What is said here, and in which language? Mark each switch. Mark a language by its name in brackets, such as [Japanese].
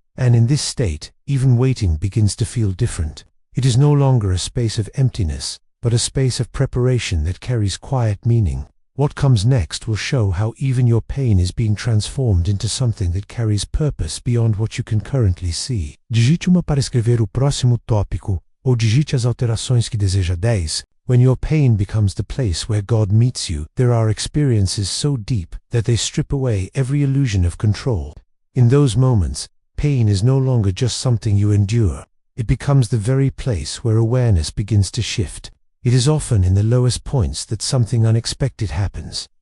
[English] And in this state, even waiting begins to feel different. It is no longer a space of emptiness, but a space of preparation that carries quiet meaning. What comes next will show how even your pain is being transformed into something that carries purpose beyond what you can currently see. [Portuguese] Digite uma para escrever o próximo tópico, ou digite as alterações que deseja 10. [English] When your pain becomes the place where God meets you, there are experiences so deep that they strip away every illusion of control. In those moments, pain is no longer just something you endure. It becomes the very place where awareness begins to shift. It is often in the lowest points that something unexpected happens.